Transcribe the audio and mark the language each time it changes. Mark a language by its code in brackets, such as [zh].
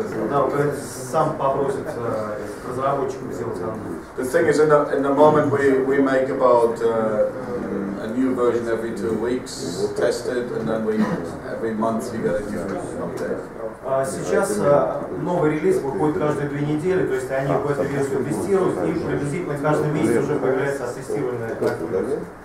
[ru] Да, он сам попросит разработчиков сделать undo. [en] The thing is, in the moment we make about a new version every 2 weeks, tested, and then every month you get a new update. [ru] Сейчас новый релиз выходит каждые 2 недели, то есть они в эту версию тестируют, и приблизительно каждый месяц уже появляется оттестированная версия.